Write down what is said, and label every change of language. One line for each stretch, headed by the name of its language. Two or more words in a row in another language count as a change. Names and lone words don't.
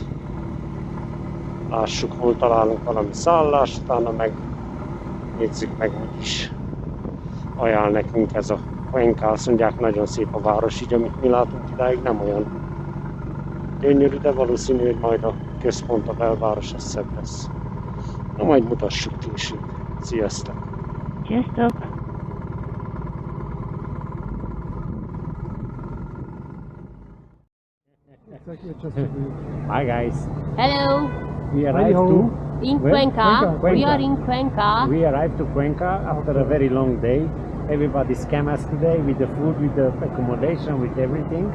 Hungarian: Lássuk, hol találunk valami szállást, utána meg nézzük meg, hogy is ajánl nekünk ez a Cuenca. Azt mondják, nagyon szép a város, így amit mi látunk idáig, nem olyan gyönyörű, de valószínű, hogy majd a központ, a belváros az szebb lesz. Na, majd mutassuk később. Sziasztok! Sziasztok!
English: Hi guys! Hello! We arrived to In Cuenca. We are in Cuenca. We arrived to Cuenca after a very long day. Everybody scam us today with the food, with the accommodation, with everything.